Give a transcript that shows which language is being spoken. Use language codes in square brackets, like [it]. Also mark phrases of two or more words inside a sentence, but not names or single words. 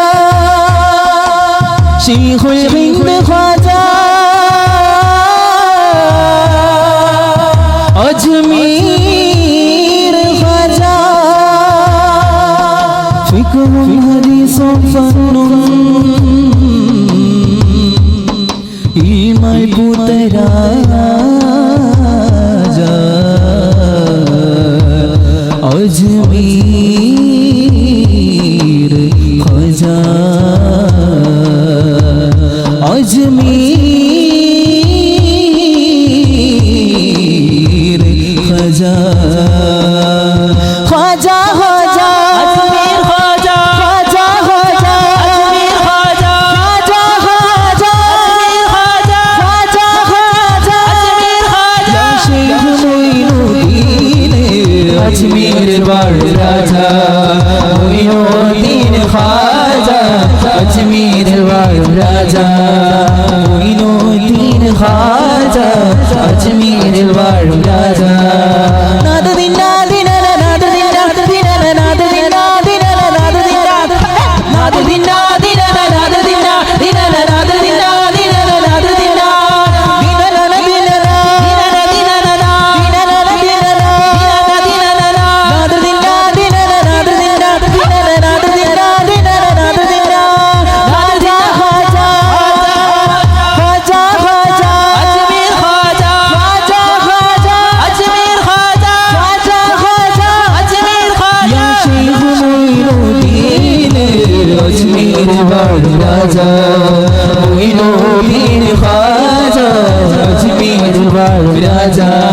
[ml] ശൈഖുൽ ഹിന്ദ് ഖാജ അജ്മീർ ഖാജ ഫിഖ്ഹും ഹദീസും ഫന്നും ഈമായി പൂത്തരാജ അജ്മീർ ഖാജ अजमीर ख्वाजा [hi] ख्वाजा ख्वाजा अजमीर ख्वाजा ख्वाजा ख्वाजा अजमीर ख्वाजा ख्वाजा ख्वाजा अजमीर ख्वाजा ख्वाजा ख्वाजा अजमीर ख्वाजा शैख मोइनुद्दीन अजमीर वाला राजा मोइनुद्दीन ख्वाजा अजमीर वाला राजा मोइनुद्दीन ख्वाजा अजमीर वाला राजा नाद दिना दिना नाद दिना दिना नाद दिना दिना नाद दिना नाद दिना दिना नाद दिना दिना नाद दिना दिना नाद दिना दिना दिना दिना दिना नाद दिना दिना नाद दिना दिना नाद दिना दिना नाद दिना नाद दिना ख्वाजा ख्वाजा ख्वाजा अजमीर ख्वाजा ख्वाजा ख्वाजा अजमीर ख्वाजा ख्वाजा ख्वाजा अजमीर ख्वाजा या शैख मोइनुद्दीन अजमीर वाला राजा मोइनुद्दीन ख्वाजा अजमीर वाला राजा